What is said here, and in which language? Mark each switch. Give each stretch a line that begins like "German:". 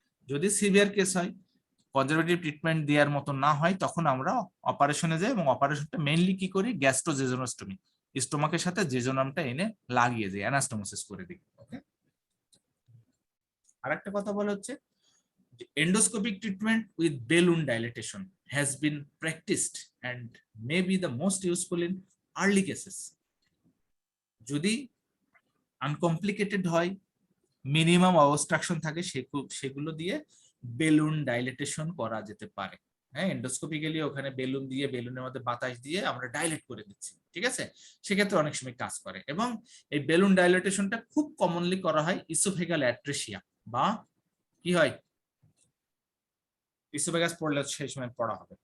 Bangla: যদি severe case হয়, conservative treatment দেওয়ার মতো না হয়, তখন আমরা অপারেশনে যাই, এবং অপারেশনটা মেইনলি কি করি? গ্যাস্ট্রোজেজোনোস্টমি, স্টোমাকের সাথে জেজোনামটা এনে লাগিয়ে দিই, অ্যানাস্টোমোসিস করে দিই। ওকে, আরেকটা কথা বলা হচ্ছে
English: Endoscopic treatment with balloon dilatation. has been practiced and may be the most useful in early cases.
Bangla: যদি আনকমপ্লিকেটেড হয়, মিনিমাম অবস্ট্রাকশন থাকে, সেগুলো দিয়ে বেলুন ডাইলেটেশন করা যেতে পারে। হ্যাঁ, এন্ডোস্কোপিক্যালি ওখানে বেলুন দিয়ে, বেলুনের মধ্যে বাতাস দিয়ে আমরা ডাইলেট করে দিচ্ছি, ঠিক আছে? সেক্ষেত্রে অনেক সময় কাজ করে। এবং এই বেলুন ডাইলেটেশনটা খুব কমনলি করা হয় ইসোফেগাল অ্যাট্রেসিয়া, বা কি হয়, ইসোফেগাস পড়লে সেই সময় পড়া হবে।